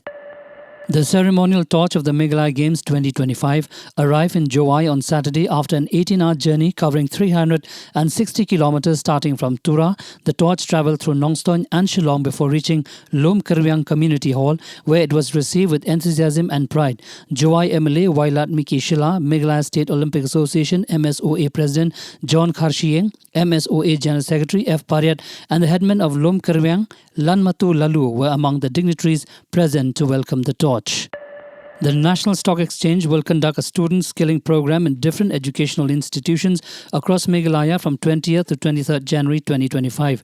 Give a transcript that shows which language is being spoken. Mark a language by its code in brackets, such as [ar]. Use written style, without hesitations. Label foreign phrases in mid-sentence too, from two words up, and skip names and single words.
[en] The ceremonial torch of the Meghalaya Games 2025 arrived in Jowai on Saturday after an 18-hour journey covering 360 kilometers starting from Tura. The torch travelled through Nongstoin and Shillong before reaching Lom Kerwiang Community Hall, where it was received with enthusiasm and pride. Jowai MLA Wailat Miki Shila, Meghalaya State Olympic Association MSOA President John Kharshieng, MSOA General Secretary F. Pariat, and the headman of Lom Kerwiang, Lanmatu Lalu, were among the dignitaries present to welcome the torch. The National Stock Exchange will conduct a student skilling program in different educational institutions across Meghalaya from 20th to 23rd January 2025.